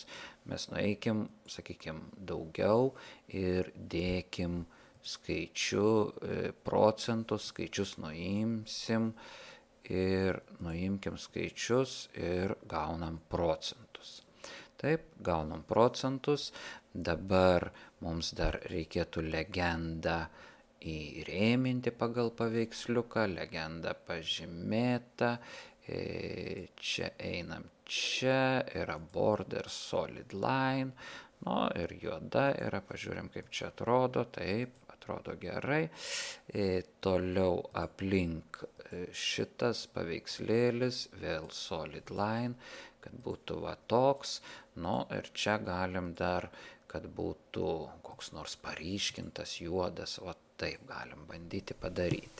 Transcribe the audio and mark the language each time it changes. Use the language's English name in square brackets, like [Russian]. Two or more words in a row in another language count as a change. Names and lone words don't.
[Lithuanian] Mes nueikim, sakykim, daugiau ir dėkim skaičių, procentus, skaičius nuimsim ir nuimkim skaičius ir gaunam procentus. Taip, gaunam procentus. Dabar mums dar reikėtų legendą įrėminti pagal paveiksliuką, legenda pažymėta, čia einam, čia [English] yra border solid line, [Lithuanian] ir juoda yra, pažiūrim kaip čia atrodo, taip, atrodo gerai, toliau aplink šitas paveikslėlis, vėl [English] solid line, [Lithuanian] kad būtų va toks, ir čia galim dar, kad būtų koks nors paryškintas juodas, va taip galim bandyti padaryti.